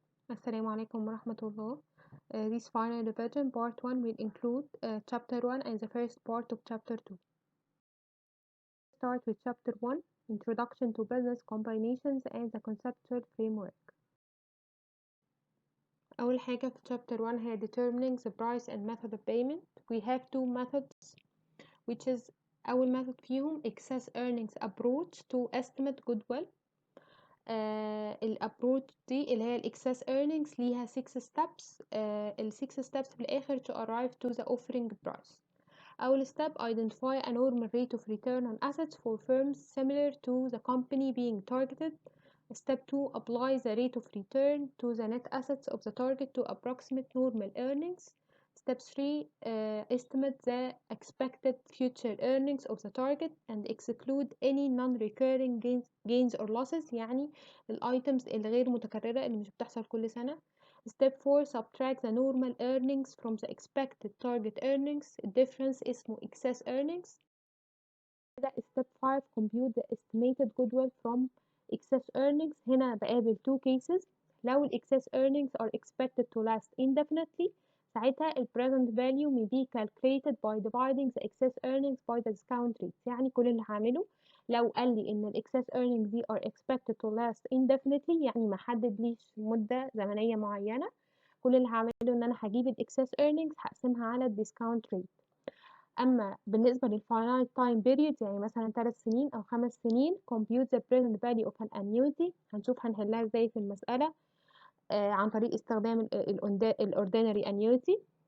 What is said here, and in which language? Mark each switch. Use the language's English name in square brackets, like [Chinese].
[Arabic] السلام عليكم ورحمة الله. [English] This final revision part 1 will include chapter 1 and the first part of chapter 2. Start with chapter 1, Introduction to Business Combinations and the Conceptual Framework. [Arabic] أول حاجة في [English] chapter 1 هي determining the price and method of payment. We have two methods, which is [Arabic] أول [English] method [Arabic] فيهم [English] excess earnings approach to estimate goodwill. [Arabic] الابروتش دي اللي هي الاكسس earnings ليها [English] 6 steps. ال 6 steps [Arabic] في الاخر [English] to arrive to the offering price. اول step identify a normal rate of return on assets for firms similar to the company being targeted. Step 2 apply the rate of return to the net assets of the target to approximate normal earnings. Step 3 estimate the expected future earnings of the target and exclude any non-recurring gains or losses، [Arabic] يعني الايتمز اللي غير متكررة اللي مش بتحصل كل سنة. [English] Step 4 subtract the normal earnings from the expected target earnings. [Arabic] الديفرنس اسمه [English] excess earnings. Step 5 compute the estimated goodwill from excess earnings. [Arabic] هنا بقابل [English] two cases. لو ال excess earnings are expected to last indefinitely [Arabic] ساعتها [English] ال present value may be calculated by dividing the excess earnings by the discount rate. [Arabic] يعني كل اللي هعمله لو قال لي ان ال excess earnings دي [English] are expected to last indefinitely، [Arabic] يعني ما حددليش مدة زمنية معينة، كل اللي هعمله ان انا هجيب ال excess earnings هقسمها على ال discount rate. اما بالنسبه للfinite time period يعني مثلا 3 سنين او 5 سنين [English] compute the present value of an annuity. [Arabic] هنشوف هنحلها ازاي في المساله عن طريق استخدام ال ordinary annuity.